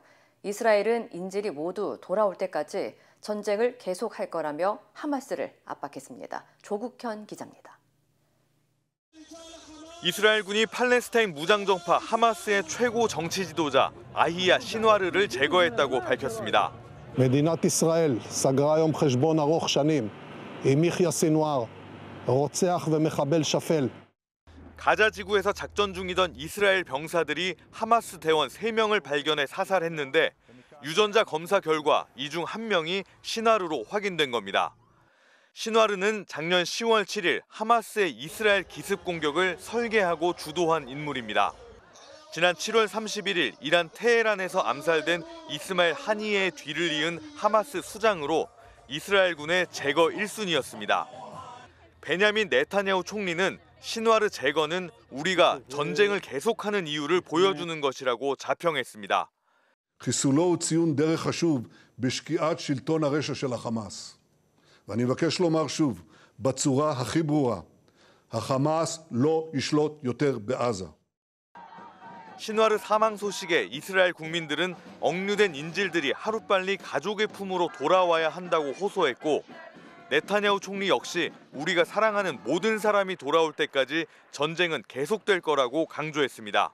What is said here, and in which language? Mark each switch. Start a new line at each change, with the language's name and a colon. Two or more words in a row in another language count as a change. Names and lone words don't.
Korean: 이스라엘은 인질이 모두 돌아올 때까지 전쟁을 계속할 거라며 하마스를 압박했습니다. 조국현 기자입니다. 이스라엘군이 팔레스타인 무장정파 하마스의 최고 정치 지도자 야히야 신와르를 제거했다고 밝혔습니다.
Hebrew: מדינת ישראל סגרה היום חשבון ארוך שנים עם יחיא סנוואר, רוצח ומחבל שפל.
Korean: 가자 지구에서 작전 중이던 이스라엘 병사들이 하마스 대원 3명을 발견해 사살했는데 유전자 검사 결과 이 중 1명이 신와르로 확인된 겁니다. 신와르는 작년 10월 7일 하마스의 이스라엘 기습 공격을 설계하고 주도한 인물입니다. 지난 7월 31일 이란 테헤란에서 암살된 이스마일 하니예의 뒤를 이은 하마스 수장으로 이스라엘군의 제거 1순위였습니다. 베냐민 네타냐후 총리는 신와르 제거는 우리가 전쟁을 계속하는 이유를 보여주는 것이라고 자평했습니다.
Hebrew: חיסולו הוא ציון דרך חשוב בשקיעת שלטון הרשע של החמאס. ואני מבקש לומר שוב, בצורה הכי ברורה, החמאס לא ישלוט יותר בעזה.
Korean: 신와르 사망 소식에 이스라엘 국민들은 억류된 인질들이 하루빨리 가족의 품으로 돌아와야 한다고 호소했고 네타냐후 총리 역시 우리가 사랑하는 모든 사람이 돌아올 때까지 전쟁은 계속될 거라고 강조했습니다.